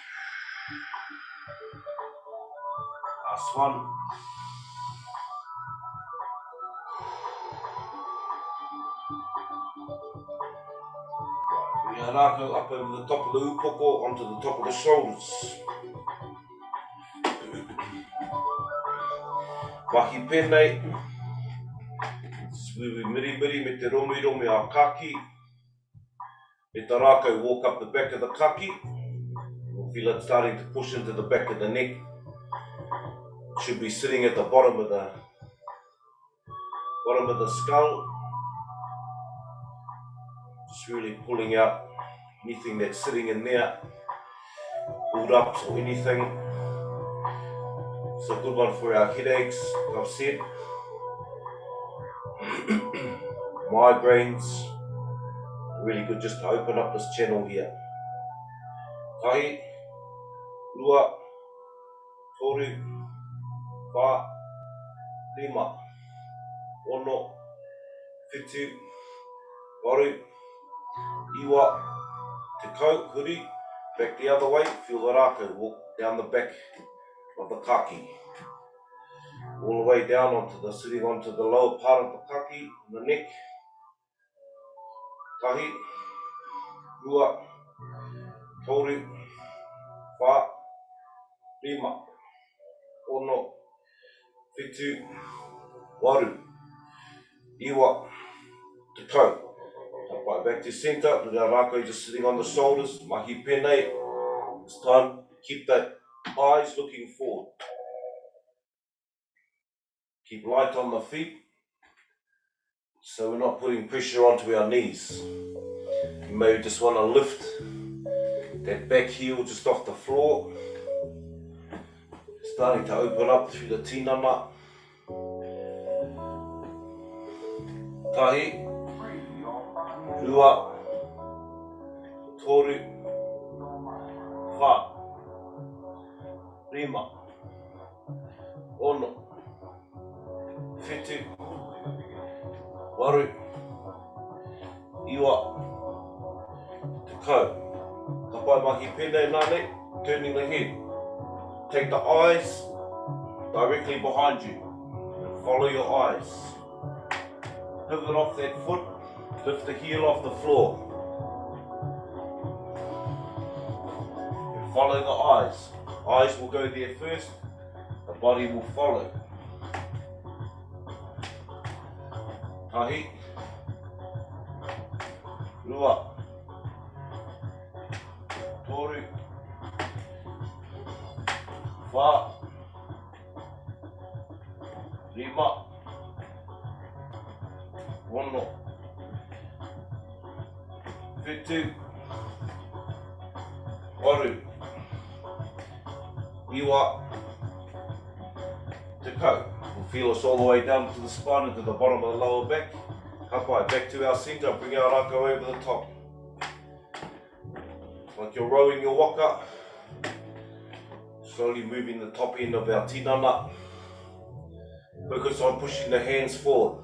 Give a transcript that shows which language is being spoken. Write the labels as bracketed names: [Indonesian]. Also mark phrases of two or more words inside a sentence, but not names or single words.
[English] Last one. Bring our Rakau up over the top of the upoko onto the top of the shoulders. [Māori] Mahi pēnei. Swiwi miribiri me te romi a kaki. [English] Let the Rakau walk up the back of the kaki. We'll feel it starting to push into the back of the neck. It should be sitting at the bottom of the skull. Just really pulling out anything that's sitting in there, build-ups or anything. It's a good one for our headaches, like I've said. Migraines. Really good just to open up this channel here. [Māori] Tahi, rua, toru, wha, lima, ono, whitu, waru, iwa, tekau, huri. [English] Back the other way, feel the Rakau walk down the back of the kaki. All the way down sitting onto the lower part of the kaki, the neck. [Māori] Tahi, rua, toru, wha, lima, ono, whitu, waru, iwa, tekau. [English] Right back to centre, with our Rakau just sitting on the shoulders, [Māori] mahi pēnei. [English] It's time to keep that eyes looking forward. Keep light on the feet, so we're not putting pressure onto our knees. You may just want to lift that back heel just off the floor. Starting to open up through the tinana. [Māori] Tahi, rua, toru, wha, lima, ono, whitu, waru, iwa, tekau. Ka pai mahi pēnei nāne, [English] turning the head. Take the eyes directly behind you and follow your eyes. Pivot off that foot, lift the heel off the floor. And follow the eyes. Eyes will go there first, the body will follow. [Māori] Tahi, rua, toru, wha, lima, ono, whitu, waru, iwa, tekau. [English] We'll feel us all the way down to the spine and to the bottom of the lower back. Kapai, back to our centre, bring our Rakau over the top. Like you're rowing your waka. Slowly moving the top end of our tinana. Focus on pushing the hands forward.